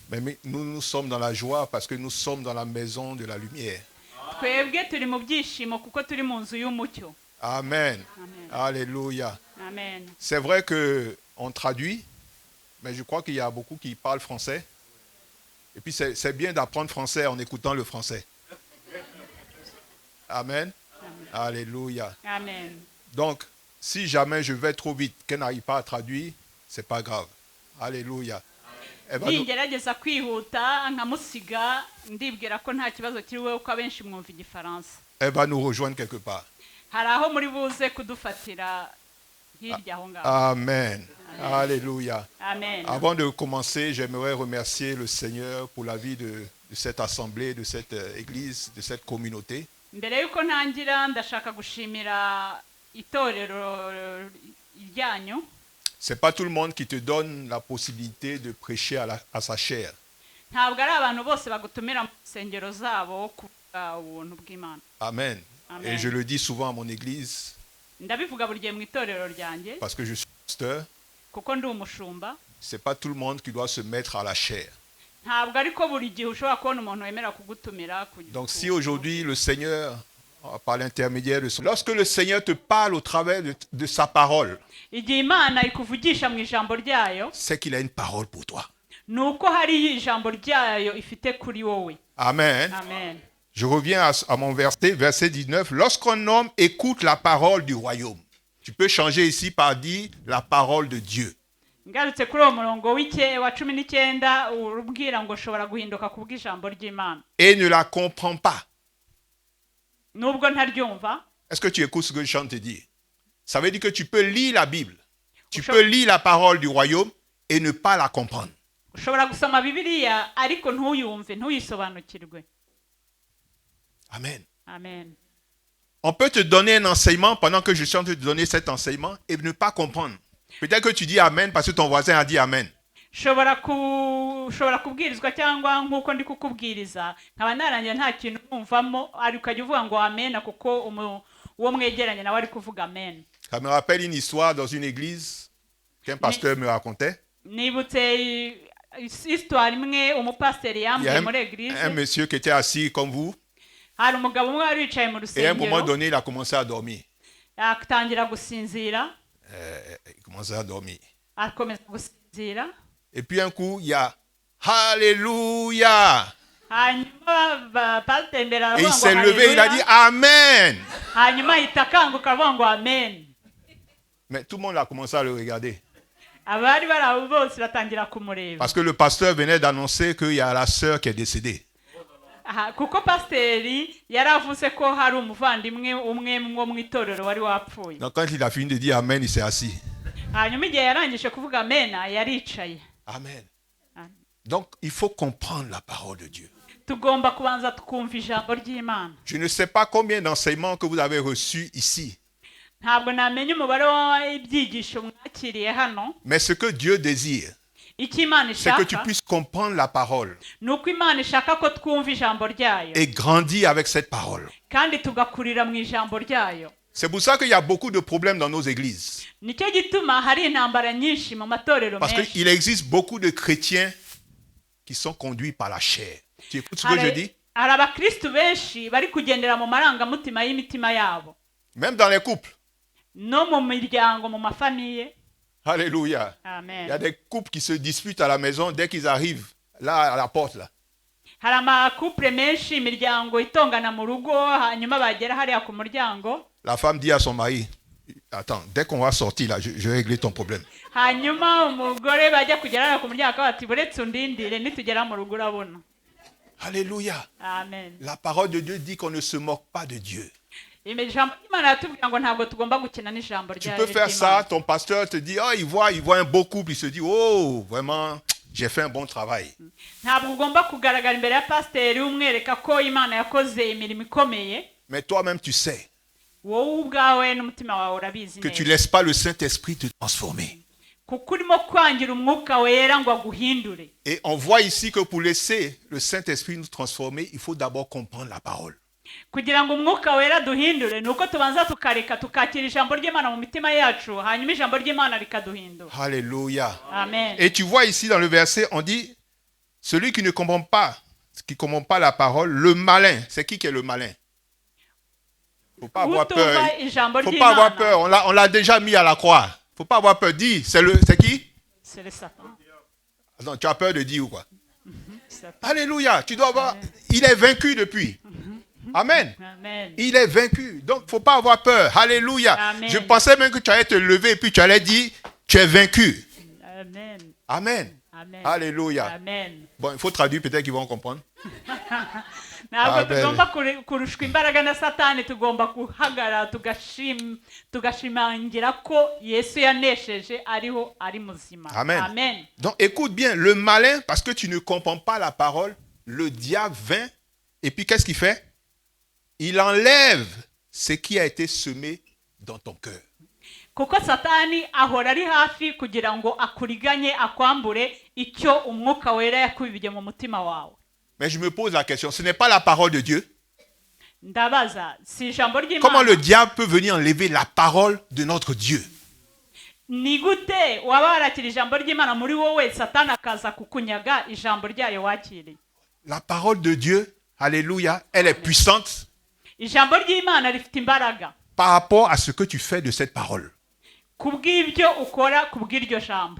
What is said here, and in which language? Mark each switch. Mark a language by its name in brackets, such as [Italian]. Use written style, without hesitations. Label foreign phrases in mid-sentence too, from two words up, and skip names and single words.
[French] Mais nous sommes dans la joie parce que nous sommes dans la maison de la lumière. [Kinyarwanda] twebwe turi mu byishimo kuko turi mu nzu y'umucyo. Amen. Amen. Alléluia. Amen. [French] C'est vrai qu'on traduit, mais je crois qu'il y a beaucoup qui parlent français. Et puis c'est bien d'apprendre français en écoutant le français. Amen. Amen. Alléluia. Amen. Donc, si jamais je vais trop vite, qu'elle n'arrive pas à traduire, c'est pas grave. Alléluia. Elle va nous- [Kinyarwanda] ningerageza kwihuta nkamusiga ndibwira ko nta kibazo kiriwe kuko abenshi mwumva igifaransa. [French] elle va nous rejoindre quelque part. [Kinyarwanda] Hari aho muri buze kudufatira hirya aho ngaho. Amen. Alléluia. Amen. [French] Avant de commencer, j'aimerais remercier le Seigneur pour la vie de cette assemblée, de cette église, de cette communauté. [Kinyarwanda] Mbere yuko ntangira ndashaka gushimira itorero ryanyu. [French] C'est pas tout le monde qui te donne la possibilité de prêcher à sa chair. [Kinyarwanda] Ntabwo ari abantu bose bagutumira mu nsengero zabo kuvuga ubuntu bw'Imana. Amen. Amen. [French] Et je le dis souvent à mon église [Kinyarwanda] Ndabivuga buri gihe mu itorero ryanjye [French] parce que je suis pasteur. [Kinyarwanda] kuko ndi umushumba. [French] C'est pas tout le monde qui doit se mettre à la chair. [Kinyarwanda] Ntabwo ariko buri gihe ushobora kubona umuntu wemera kugutumira. [French] Donc si aujourd'hui le Seigneur, par l'intermédiaire de son... Lorsque le Seigneur te parle au travers de sa parole, [Kinyarwanda] Igihe Imana ikuvugisha mu ijambo ryayo, [French] c'est qu'il a une parole pour toi. [Kinyarwanda] ni uko hari ijambo ryayo ifite kuri wowe. Amen. Amen. [French] Je reviens à mon verset 19. Lorsqu'un homme écoute la parole du royaume, tu peux changer ici par dire la parole de Dieu. [Kinyarwanda] Ngarutse kuri uwo murongo wa 19 urubwira ngo ushobora guhinduka kubw'ijambo ry'Imana. [French] Et ne la comprend pas. [Kinyarwanda] Nubwo ntaryumva, [French] Est-ce que tu écoutes ce que je chante te dire? Ça veut dire que tu peux lire la Bible. Tu peux lire la parole du royaume et ne pas la comprendre. [Kinyarwanda] ushobora gusoma Bibiliya ariko ntuyumve, ntuyisobanukirwe. Amen. Amen. [French] On peut te donner un enseignement pendant que je suis en train de te donner cet enseignement et ne pas comprendre. Peut-être que tu dis Amen parce que ton voisin a dit Amen. [Kinyarwanda] ushobora kubwirizwa cyangwa nk'uko ndi kukubwiriza nkaba narangira nta kintu numvamo ariko ukajya uvuga ngo amen kuko uwo mwegeranye nawe ari kuvuga amen. [French] Ça me rappelle une histoire dans une église qu'un pasteur me racontait. [Kinyarwanda] Nibutse histoire imwe umupasiteri [French] Il y a [Kinyarwanda] yambwiye muri eglise. [French] un monsieur qui était assis comme vous [Kinyarwanda] Hari umugabo umwe wari wicaye mu [French] et à un moment [Kinyarwanda] rusengero [French] donné il a commencé à dormir. [Kinyarwanda] atangira gusinzira, [French] Il commençait à dormir. [Kinyarwanda] akomeza gusinzira. [French] Et puis un coup il y a Alléluia. [Kinyarwanda] Hanyuma pasiteri imbere [French] Et [Kinyarwanda] aravuga [French] il [Kinyarwanda] ngo [French] s'est levé, il a dit [Kinyarwanda] haleluya. Amen. Hanyuma ahita akanguka avuga ngo amen. [French] Mais tout le monde a commencé à le regarder. [Kinyarwanda] Abari bari aho bose batangira kumureba. [French] Parce que le pasteur venait d'annoncer qu'il y a la sœur qui est décédée. [Kinyarwanda] Kuko pasiteri yaravuze ko hari umuvandimwe umwe mu itorero wari wapfuye. [French] Donc quand il a fini de dire Amen, il s'est assis. [Kinyarwanda] Hanyuma igihe yarangije kuvuga amen yaricaye. Amen. [French] Donc il faut comprendre la parole de Dieu. [Kinyarwanda] Tugomba kubanza tukumva ijambo ry'Imana. [French] Je ne sais pas combien d'enseignements que vous avez reçus ici. [Kinyarwanda] Ntabwo namenye umubare w'ibyigisho mwakiriye hano. [French] Mais ce que Dieu désire, [Kinyarwanda] Icyo Imana [French] c'est que tu [Kinyarwanda] ishaka [French] puisses comprendre la parole [Kinyarwanda] ni uko Imana ishaka ko twumva ijambo ryayo [French] et grandir avec cette parole. [Kinyarwanda] kandi tugakurira mu ijambo ryayo. [French] C'est pour ça qu'il y a beaucoup de problèmes dans nos églises. [Kinyarwanda] Nicyo gituma hari intambara nyinshi mu matorero [French] Parce [Kinyarwanda] menshi. [French] qu'il existe beaucoup de chrétiens qui sont conduits par la chair. Tu écoutes ce que je dis? [Kinyarwanda] Hari abakristu benshi bari kugendera mu marangamutima y'imitima yabo. [French] Même dans les couples. [Kinyarwanda] No mu miryango, mu mafamiye. Alléluia. Amen. [French] Il y a des couples qui se disputent à la maison dès qu'ils arrivent là à la porte là. [Kinyarwanda] Hari amakupure menshi imiryango itongana mu rugo hanyuma bagera hariya ku muryango. [French] La femme dit à son mari, attends, dès qu'on va sortir là, je vais régler ton problème. [Kinyarwanda] Hanyuma umugore bajya kugera hariya ku muryango bati buretse undindire nitugera mu rugo urabona. Alléluia. Amen. [French] La parole de Dieu dit qu'on ne se moque pas de Dieu. [Kinyarwanda] Ijambo ry'Imana ratubwira ngo ntabwo tugomba gukina n'ijambo [French] Tu [Kinyarwanda] ryayo. [French] peux faire ça, ton pasteur te dit, oh, il voit un beau couple, il se dit, oh, vraiment, j'ai fait un bon travail. [Kinyarwanda] Ntabwo ugomba kugaragara imbere ya pasiteri umwereka ko Imana yakoze imirimo ikomeye. [French] Mais toi-même, tu sais [Kinyarwanda] Wowe ubwawe n'umutima wawe urabizi [French] que tu ne [Kinyarwanda] neza. [French] laisses pas le Saint-Esprit te transformer. [Kinyarwanda] Kuko urimo kwangira umwuka wera ngo aguhindure. [French] Et on voit ici que pour laisser le Saint-Esprit nous transformer, il faut d'abord comprendre la parole. [Kinyarwanda] Kugira ngo umwuka wera duhindure nuko tubanza tukareka tukakira ijambo ry'Imana mu mitima yacu hanyuma ijambo ry'Imana rikaduhindura. Alléluia. Amen. [French] Et tu vois ici dans le verset, on dit, Celui qui ne comprend pas, la parole, le malin. C'est qui est le malin? Faut pas avoir peur. [Kinyarwanda] utumva ijambo [French] Faut pas avoir [Kinyarwanda] ry'imana [French] peur. On l'a déjà mis à la croix. Faut pas avoir peur. Dis, c'est qui? c'est le Satan. Attends, tu as peur de dire ou quoi? Satan. Alléluia. Tu dois avoir. Il est vaincu depuis. Amen. Amen. Il est vaincu. Donc, faut pas avoir peur. Alléluia. Amen. Je pensais même que tu allais te lever et puis tu allais dire, tu es vaincu. Amen. Amen. Amen. Alléluia. Amen. Bon, il faut traduire, peut-être qu'ils vont comprendre. [Kinyarwanda] ntabwo Amen. tugomba kurushwa imbaraga na satani, tugomba guhagarara tugashimangira ko yesu yanesheje ariho ari muzima. Amen. Amen. [French] Donc, écoute bien, le malin, parce que tu ne comprends pas la parole, le diable vint, et puis qu'est-ce qu'il fait? Il enlève ce qui a été semé dans ton cœur. [Kinyarwanda] kuko satani ahora ari hafi kugira ngo akuriganye akwambure icyo umwuka wera yakubibye mu mutima wawe. [French] Mais je me pose la question, ce n'est pas la parole de Dieu. [Kinyarwanda] Ndabaza, si ijambo [French] Comment le [Kinyarwanda] ry'Imana [French] diable peut venir enlever la parole de notre Dieu? [Kinyarwanda] ni gute waba warakira ijambo ry'Imana muri wowe satani akaza kukunyaga ijambo ryayo wakiriye? [French] La parole de Dieu, alléluia, elle est puissante [Kinyarwanda] Ijambo ry'Imana rifite imbaraga [French] par rapport à ce que tu fais de cette parole. [Kinyarwanda] kubw'ibyo ukora kubw'iryo jambo,